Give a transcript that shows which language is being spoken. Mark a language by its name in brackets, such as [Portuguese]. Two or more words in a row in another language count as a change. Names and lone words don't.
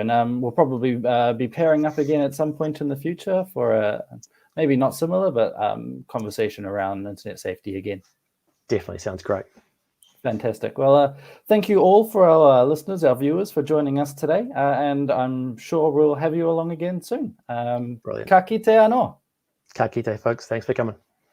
[English] And we'll probably be pairing up again at some point in the future for maybe not similar, but conversation around internet safety again. Definitely sounds great. Fantastic. Well, thank you all for our listeners, our viewers, for joining us today. And I'm sure we'll have you along again soon. Brilliant. [Māori] Ka kite anō. Ka kite, [English] folks. Thanks for coming.